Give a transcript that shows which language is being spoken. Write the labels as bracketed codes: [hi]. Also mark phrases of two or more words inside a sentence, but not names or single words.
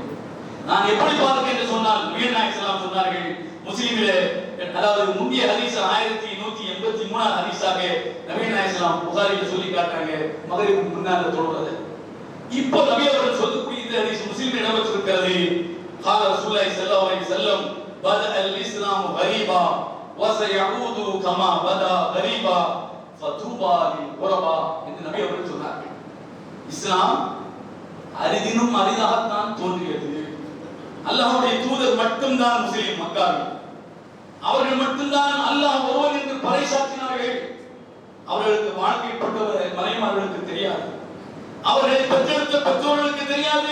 [ta] நான் எப்படி பார்க்க என்று சொன்னால் நபிகள் நாயகம் ஸல்லல்லாஹு சொன்னார்கள். முஸ்லிமிலே, அதாவது முந்தைய ஹதீஸ் 1183 ஹதீஸாக நபிகள் நாயகம் ஸல்லல்லாஹு புகாரியில் சொல்லி காட்டுறாங்க மக்ரிபுக்கு முன்னால தொழுவது. இப்போ நபி அவர்கள் சொல்லக்கூடிய இந்த ஹதீஸ் முஸ்லிமில் இடம்பெற்றிருக்கிறது. [ar] قال رسول الله صلى الله عليه وسلم بدأ الإسلام غريبا وسيعود كما بدا غريبا فطوبى للغرباء [ta] என்று நபி அவர்கள் சொன்னார்கள். இஸ்லாம் அரிதினும் அரிதாகத்தான் தோன்றியது. அல்லாஹ்வுடைய தூதர் மட்டும்தான் முஸ்லிம் மக்காவில், அவர்கள் மட்டும்தான் அல்லாஹ் ஒருவன் என்று பறைசாற்றினார்கள். அவர்களுக்கு வாழ்க்கைப்பட்டவர் மனைமார்களுக்கு தெரியாது, அவர்களை பெற்றெடுத்த பெற்றோர்களுக்கு தெரியாது.